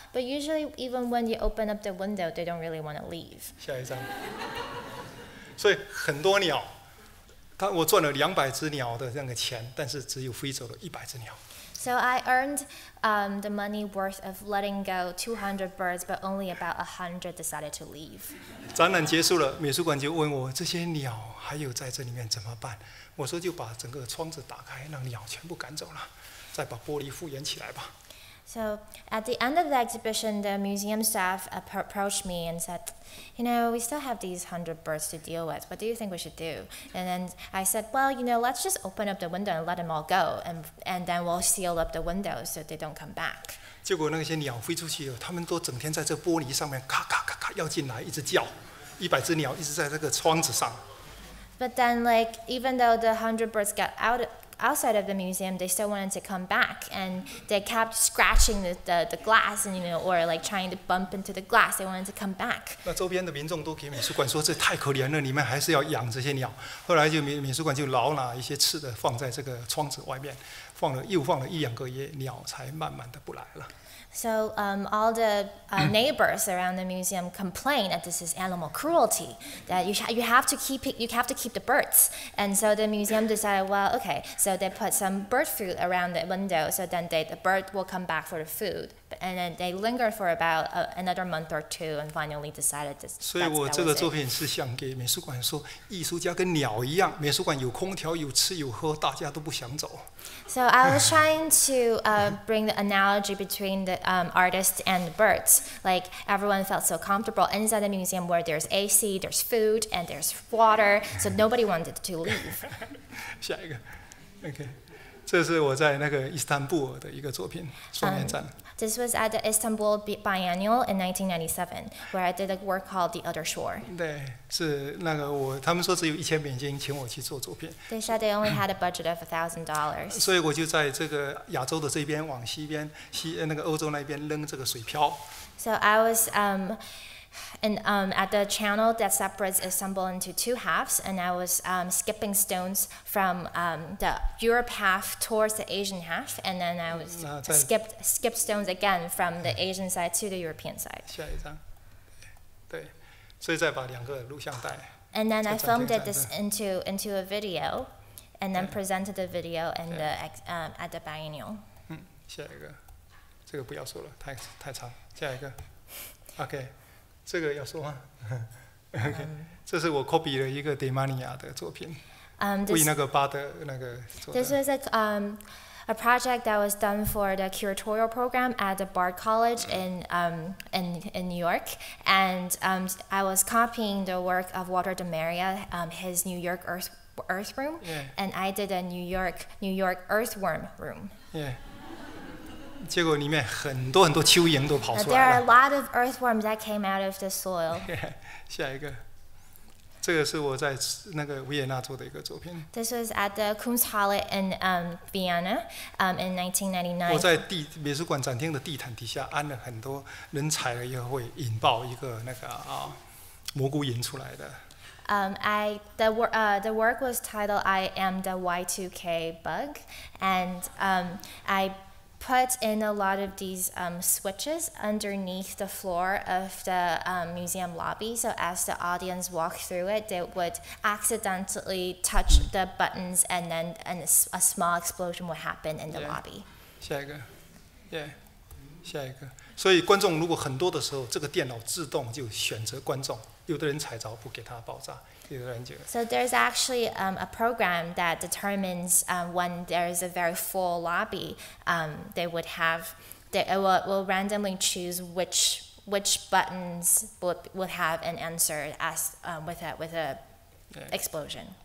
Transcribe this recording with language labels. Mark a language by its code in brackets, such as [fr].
[en] But usually, even when you open up the window, they don't really want to leave. [zh] 下一张。所以很多鸟，我赚了200只鸟的那个钱，但是只有飞走了100只鸟。 [en] So So I earned the money worth of letting go 200 birds, but only about 100 decided to leave. [zh] 展览结束了，美术馆就问我这些鸟还有在这里面怎么办？我说就把整个窗子打开，让鸟全部赶走了，再把玻璃复原起来吧。 [en] So at the end of the exhibition, the museum staff approached me and said, you know, we still have these 100 birds to deal with. What do you think we should do? And then I said, well, you know, let's just open up the window and let them all go. And then we'll seal up the windows so they don't come back. [zh] 结果那些鸟飞出去了，它们都整天在这玻璃上面咔咔咔咔要进来，一直叫，100只鸟一直在这个窗子上。 [en] But then, like, even though the 100 birds got outside of the museum, they still wanted to come back, and they kept scratching the glass, and or like trying to bump into the glass. They wanted to come back. [zh] 那周边的民众都给美术馆说这太可怜了，你们还是要养这些鸟。后来就美术馆就老拿一些吃的放在这个窗子外面，又放了1、2个月，鸟才慢慢的不来了。 [en] So all the neighbors around the museum complain that this is animal cruelty. That you have to keep the birds. And so the museum decided, well, okay. So they put some bird food around the window, so then the bird will come back for the food. And then they lingered for about another month or two, and finally decided this. [zh] 所以我这个作品是想给美术馆说，艺术家跟鸟一样，美术馆有空调、有吃有喝，大家都不想走。 [en] So I was trying to bring the analogy between the artist and the birds. Like everyone felt so comfortable inside the museum where there's AC, there's food, and there's water. So nobody wanted to leave. [zh] 下一个 ，OK， 这是我在那个伊斯坦布尔的一个作品，双年展。 [en] This was at the Istanbul Biennial in 1997, where I did a work called The Other Shore. [zh] 对，是那个他们说只有$1000请我去做作品。 [en] They said they only had a budget of $1,000. [zh] 所以我就在这个亚洲的这边往西边，那个欧洲那边扔这个水漂。 [en] So I was at the channel that separates Istanbul into two halves, and I was skipping stones from the Europe half towards the Asian half, and then I was skip stones again from the Asian side to the European side. [zh] 下一张，对，所以再把2个录像带。 [en] And then I filmed this into a video, and then presented the video in at the biennial. [zh] 下一个，这个不要说了，太长。下一个 ，OK。这个要说吗 ？OK， 这是我 copy 了一个 Demania 的作品，为那个巴德那个做的。 [en] This was a project that was done for the curatorial program at the Bard College in New York, and I was copying the work of Walter de Maria, his New York Earth room, and I did a New York earthworm room. [zh] 结果里面很多蚯蚓都跑出 [en] There [zh] 来 [en] are a lot of earthworms that came out of the soil. [zh] 下一个，这个是我在那个维也纳做的一个作品。 [en] This was at the Kunsthalle in Vienna in 1999. [zh] 我在美术馆展厅的地毯底下安了很多人踩了以后会引爆一个那个蘑菇引出来的。 [en] The work was titled "I Am the Y2K Bug," and I put in a lot of these switches underneath the floor of the museum lobby, so as the audience walked through it, they would accidentally touch the buttons, and then a small explosion would happen in the lobby. [zh] 下一个，下一个。所以观众如果很多的时候，这个电脑自动就选择观众，有的人踩着不给他爆炸，有的人就。 [en] So there's actually a program that determines when there's a very full lobby, it will randomly choose which buttons would have an answer as with a explosion.